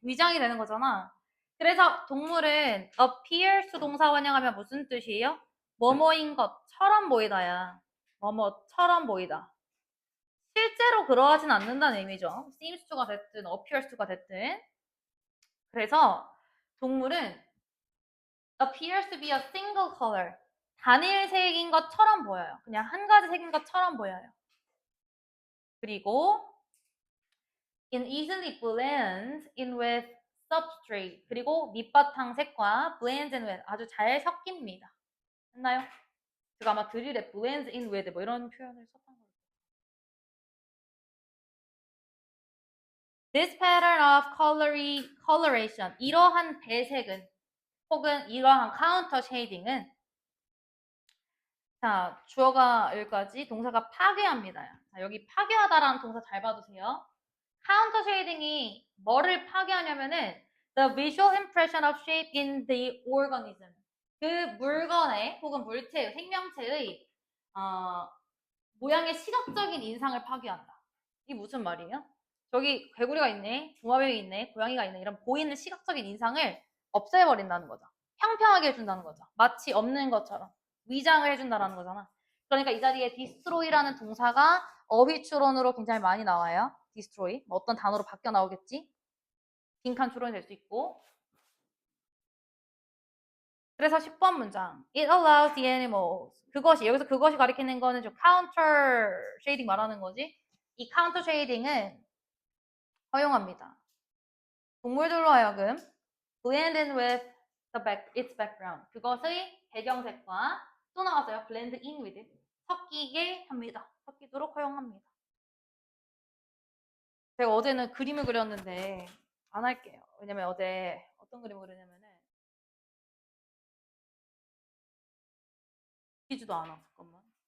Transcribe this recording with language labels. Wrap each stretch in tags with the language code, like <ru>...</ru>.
<ko>위장이 되는 거잖아. 그래서 동물은 appears 동사 원형하면 무슨 뜻이에요? 뭐뭐인 것처럼 보이다야. 뭐뭐처럼 보이다. 실제로 그러하진 않는다는 의미죠.</ko> <en>seems to</en> <ko>가 됐든</ko> <en>appears to</en> <ko>가 됐든. 그래서 동물은</ko> <en>appears to be a single color.</en> <ko>단일 색인 것처럼 보여요. 그냥 한 가지 색인 것처럼 보여요. 그리고</ko> <en>it easily blends in with substrate.</en> <ko>그리고 밑바탕 색과</ko> <en>blends in with</en> <ko>아주 잘 섞입니다. 했나요? 제가 아마 드릴에</ko> <en>blends in with</en> <ko>뭐 이런 표현을 썼던 거예요.</ko> <en>This pattern of coloration.</en> <ko>이러한 배색은 혹은 이러한 카운터 쉐이딩은 자, 주어가 여기까지 동사가 파괴합니다. 자, 여기 파괴하다라는 동사 잘 봐두세요. 카운터 쉐이딩이 뭐를 파괴하냐면은</ko> <en>the visual impression of shape in the organism.</en> <ko>그 물건의 혹은 물체의 생명체의 모양의 시각적인 인상을 파괴한다. 이게 무슨 말이에요? 저기 개구리가 있네, 도마뱀이 있네, 고양이가 있네 이런 보이는 시각적인 인상을 없애버린다는 거죠. 평평하게 해준다는 거죠. 마치 없는 것처럼 위장을 해준다는 거잖아. 그러니까 이 자리에 destroy라는 동사가 어휘 추론으로 굉장히 많이 나와요.</ko> <en>destroy.</en> <ko>뭐 어떤 단어로 바뀌어 나오겠지? 빈칸 추론이 될 수 있고. 그래서 10번 문장.</ko> <en>It allows the animals.</en> <ko>그것이, 여기서 그것이 가리키는 거는 좀 counter shading 말하는 거지. 이 counter shading은 허용합니다. 동물들로 하여금</ko> <en>blend in with its background.</en> <ko>그것의 배경색과 또 나왔어요.</ko> <en>blend in with it.</en> <ko>섞이게 합니다. 섞이도록 허용합니다. 제가 어제는 그림을 그렸는데 안 할게요. 왜냐면 어제 어떤 그림을 그렸냐면은 웃기지도 않아. 잠깐만.</ko>